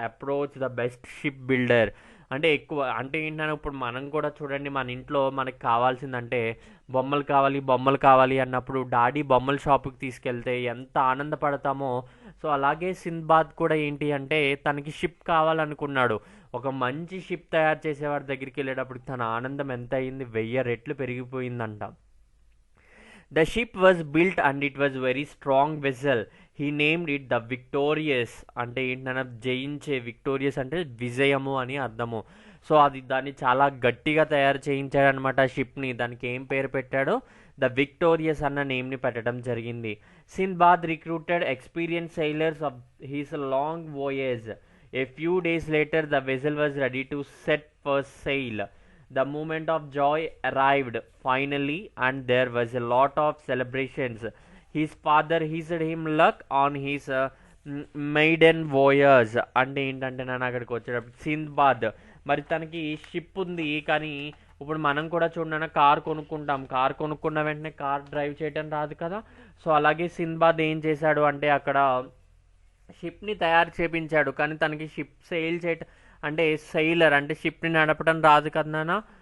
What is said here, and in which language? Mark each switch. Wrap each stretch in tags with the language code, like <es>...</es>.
<en>approach the best ship builder</en> <te>అంటే ఎక్కువ, అంటే ఏంటన్నా, ఇప్పుడు మనం కూడా చూడండి, మన ఇంట్లో మనకి కావాల్సిందంటే బొమ్మలు కావాలి అన్నప్పుడు డాడీ బొమ్మల షాప్కి తీసుకెళ్తే ఎంత ఆనందపడతామో, సో అలాగే సింబాద్ కూడా ఏంటి అంటే తనకి షిప్ కావాలనుకున్నాడు. ఒక మంచి షిప్ తయారు చేసేవాడి దగ్గరికి వెళ్ళేటప్పుడు తన ఆనందం ఎంత అయింది, 1000 రెట్లు పెరిగిపోయిందంట.</te> <en>The ship was built and it was very strong vessel. He named it the Victorious.</en> <te>అంటే ఏంటన్నా, జయించే, విక్టోరియస్ అంటే విజయము అని అర్థము. సో దాన్ని చాలా గట్టిగా తయారు చేయించాడనమాట షిప్ని. దానికి ఏం పేరు పెట్టాడో ద విక్టోరియస్ అన్న నేమ్ని పెట్టడం జరిగింది.</te> <en>Sinbad recruited experience sailors of his long voyage. A few days later the vessel was ready to set for sail. The moment of joy arrived finally, and there was a lot of celebrations. His father wished him luck on his maiden voyage.</en> <te>అంటే ఏంటంటే, నన్ను అక్కడికి వచ్చేటప్పుడు సింబాద్ మరి తనకి ship ఉంది, కానీ ఇప్పుడు మనం కూడా చూడన్నా కార్ కొనుక్కుంటాం, కార్ కొనుక్కున్న వెంటనే కార్ డ్రైవ్ చేయడం రాదు కదా. సో అలాగే సింబాద్ ఏం చేశాడు అంటే అక్కడ షిప్ని తయారు చేపించాడు, కానీ తనకి షిప్ సెయిల్ చేయటం అంటే సెయిలర్ అంటే షిప్ని నడపడం రాదు కదా.</te>